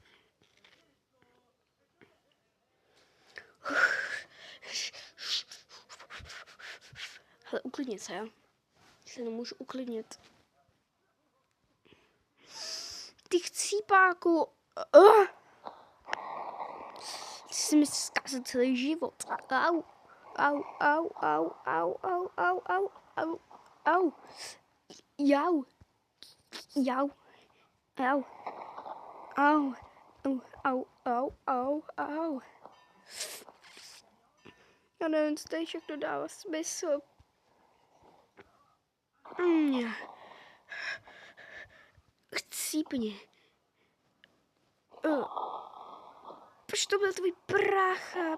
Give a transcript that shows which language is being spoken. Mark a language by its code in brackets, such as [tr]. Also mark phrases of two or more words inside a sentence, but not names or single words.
[cs] Hele, uklidnit se, jo? Se nemůžu uklidnit. Ty chcípáku! Ty jsi mi zkazil celý život. Au. Au, au, au, au, au, au, au, au, au. Jau. Jau. Au. Au. Au, au, au, au. Já nevím, co tady všechno dává smysl. Chcípně. Proč to byl tvůj brácha?